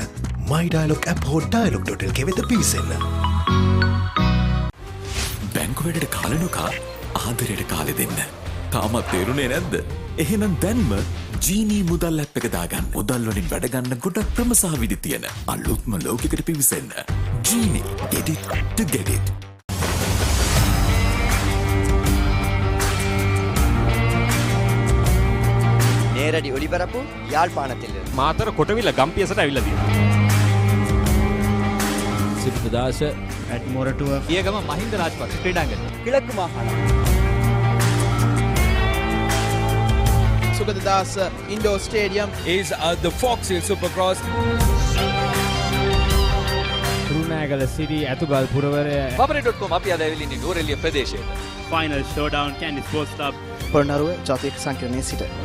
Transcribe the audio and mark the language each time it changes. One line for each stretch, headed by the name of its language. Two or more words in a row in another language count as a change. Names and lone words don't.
Sinhala: මයි ඩයලොග් ඇප් හෝ dialog.lk වෙත පිවිසෙන්න. බැංකු වැඩට කාලනොකා ආදරයට කාලෙ දෙන්න. තාමත් තේරුනේ නැද්ද? එහෙනම් දැන්ම ජීනී මුදල් ඇප් එක දාගන්න. මුදල් වලින් වැඩ ගන්න ගොඩක් ක්‍රම සහ විදි තියෙන අලුත්ම ලෝකයකට පිවිසෙන්න.
English: ජීනී get it to get it.
Tamil: நேரடி ஒளிபரப்பு யாழ்ப்பாணத்தில்
Sinhala: මාතර කොටවිල ගම්පියසට ඇවිල්ලා තියෙනවා. සිරිපදාස ඇඩ්මොරටුව පියගම මහින්ද රාජපක්ෂ ක්‍රීඩාංගණය
Tamil: கிழக்கு மாகாணம் சுகததாஸ்
English: indoor stadium is the Fox Hill Supercross.
Sinhala: රුණෑගල සිරි ඇතුගල් පුරවරය papare.com අපි අද ඇවිල්ලා ඉන්නේ නුවරඑළිය ප්‍රදේශයේ.
English: Final showdown Candy Sports Club.
Sinhala: පොළොන්නරුව ජාතික සංකීර්ණයේ සිට